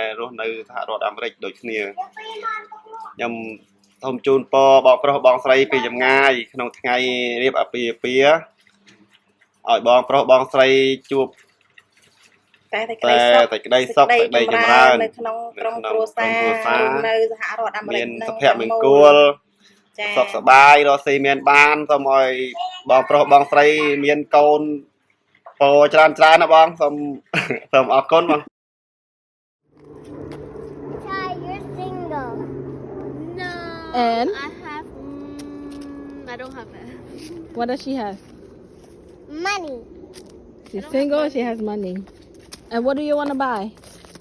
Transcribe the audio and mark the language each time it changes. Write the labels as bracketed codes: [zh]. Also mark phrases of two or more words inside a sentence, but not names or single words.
[km] រស់នៅសហរដ្ឋអាមេរិកដូចគ្នាខ្ញុំសូមជូនពរបងប្រុសបងស្រីពីចម្ងាយក្នុងថ្ងៃរៀបអាពាហ៍ពិពាហ៍ឲ្យបងប្រុសបងស្រីជួបតែក្តីសុខក្តីចម្រើននៅក្នុងក្រុមគ្រួសារនៅសហរដ្ឋអាមេរិកមានសុភមង្គលសុខសប្បាយរស់ស៊ីមានបានសូមឲ្យបងប្រុសបងស្រីមានកូនពរច្រើនណាបងសូមអរគុណបង [en] You're single. No. And? I don't have it. What does she have? Money. She's single, she has money. And what do you want to buy?